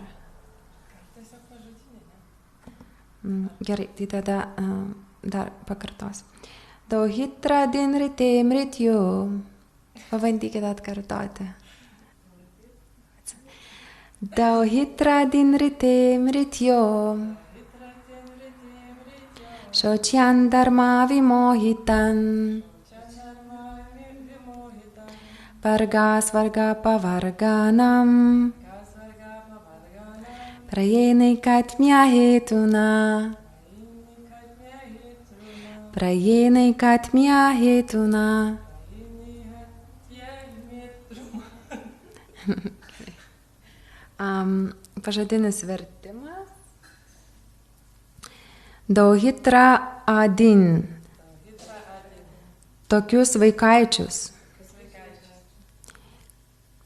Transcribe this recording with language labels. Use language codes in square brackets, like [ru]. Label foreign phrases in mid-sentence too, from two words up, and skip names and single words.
[lt] Tiesiog pažodinė, ne? Gerai, tai tada dar pakartos. [sa] Dauhitra dinrite mrityo. [lt] Pabandykite atkartoti. [sa] Dauhitra dinrite mrityo. Shochyan dharma vimohitan. Varga svarga pavarganam. Prayenaikatmya hetuna. Prayenaikatmya hetuna. [lt] Pažodinis vertimas. [sa] Dauhitra adin. [lt] Tokius vaikaičius.